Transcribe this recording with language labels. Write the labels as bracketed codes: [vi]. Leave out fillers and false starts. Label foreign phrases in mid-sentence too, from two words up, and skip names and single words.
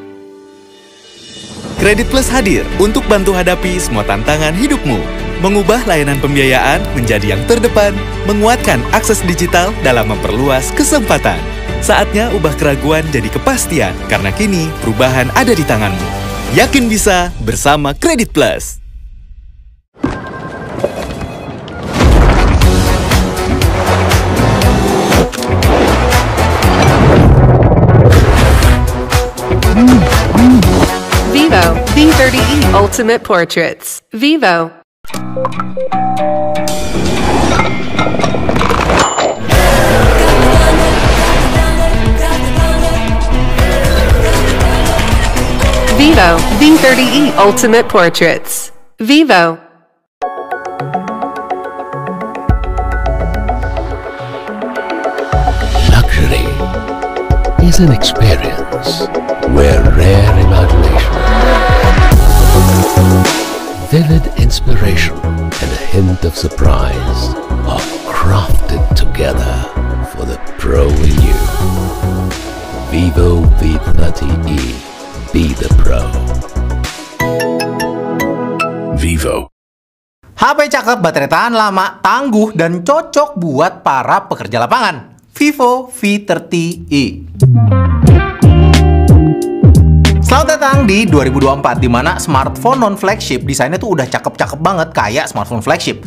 [id] Kredit Plus hadir untuk bantu hadapi semua tantangan hidupmu. Mengubah layanan pembiayaan menjadi yang terdepan, menguatkan akses digital dalam memperluas kesempatan. Saatnya ubah keraguan jadi kepastian, karena kini perubahan ada di tanganmu. Yakin bisa bersama Kredit Plus. Vivo V30e Ultimate Portraits. Vivo. Vivo V30e Ultimate Portraits. Vivo. [en] Luxury is an experience where rare imagination, vivid inspiration, and a hint of surprise are crafted together for the pro in you. Vivo V30e. Be the pro. Vivo. [id] HP cakep, baterai tahan lama, tangguh, dan cocok buat para pekerja lapangan. Vivo V30e. Selamat datang di 2024, di mana [en] smartphone non-flagship [id] desainnya tuh udah cakep-cakep banget kayak [en] smartphone flagship.